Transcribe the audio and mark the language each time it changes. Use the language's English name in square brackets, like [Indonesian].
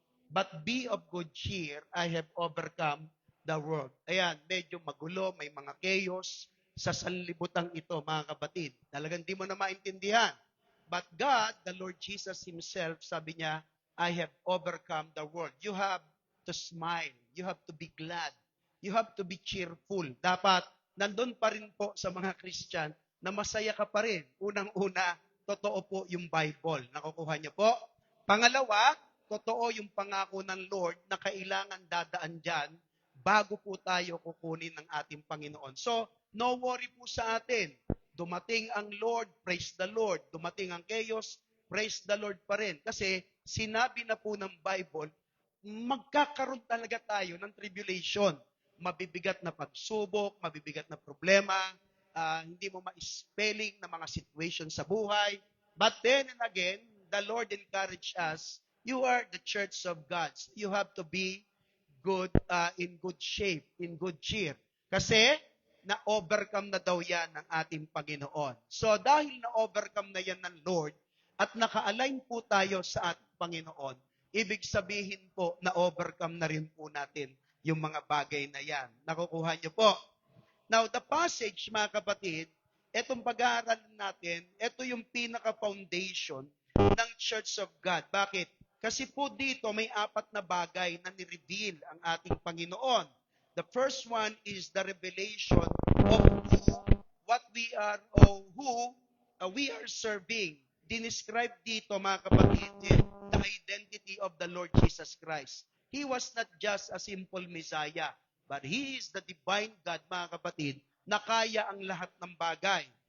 [English] But be of good cheer, I have overcome the world. [Filipino] Ayan, medyo magulo, may mga chaos sa sanlibutan ito, mga kapatid. Talagang di mo na maintindihan. [English] But God, the Lord Jesus Himself, [Filipino] sabi niya, [English] I have overcome the world. You have to smile. You have to be glad. You have to be cheerful. [Filipino] Dapat, nandun pa rin po sa mga Christian na masaya ka pa rin. Unang-una, totoo po yung Bible. Nakukuha niyo po? Pangalawa, totoo yung pangako ng Lord na kailangan dadaan dyan bago po tayo kukunin ng ating Panginoon. So, no worry po sa atin. Dumating ang Lord, [English] praise the Lord. [Filipino] Dumating ang chaos, [English] praise the Lord [Filipino] pa rin. Kasi sinabi na po ng Bible, magkakaroon talaga tayo ng tribulation. Mabibigat na pagsubok, mabibigat na problema, hindi mo ma-spelling na mga situation sa buhay. [English] But then and again, the Lord encouraged us, you are the church of God. You have to be good, in good shape, in good cheer. [Filipino] Kasi, na-overcome na daw yan ng ating Panginoon. So, dahil na-overcome na yan ng Lord, at naka-align po tayo sa ating Panginoon, ibig sabihin po, na-overcome na rin po natin yung mga bagay na yan. Nakukuha niyo po? [English] Now, the passage, [Filipino] mga kapatid, etong pag-aaral natin, ito yung pinaka-foundation ng Church of God. Bakit? Kasi po dito may apat na bagay na ni-reveal ang ating Panginoon. [English] The first one is the revelation of what we are or who we are serving. [Filipino] Dinescribe dito, mga kapatid, [English] the identity of the Lord Jesus Christ. He was not just a simple Messiah, but He is the divine God, [Filipino] mga kapatid, na kaya ang lahat ng bagay.